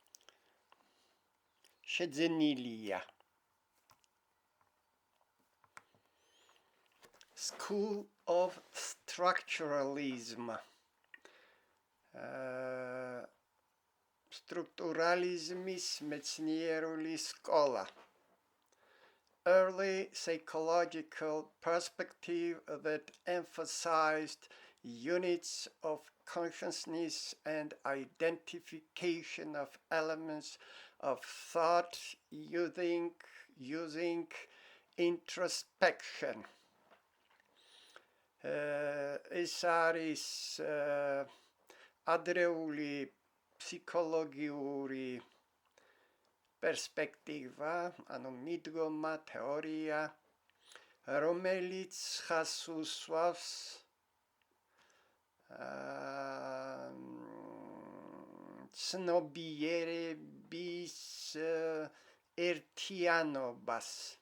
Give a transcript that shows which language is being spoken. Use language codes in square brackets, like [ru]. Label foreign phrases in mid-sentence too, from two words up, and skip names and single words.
[ka] შეძენილია. [en] School of Structuralism. [ka] Structuralismის მეცნიერული სკოლა. [en] Early psychological perspective that emphasized units of consciousness and identification of elements of thought using introspection. [ka] ეს არის ადრეული ფსიქოლოგიური პერსპექტივა, ანუ მიდგომა, თეორია, რომელიც ხაზს უსვავს ცნობიერების ერთიანობას.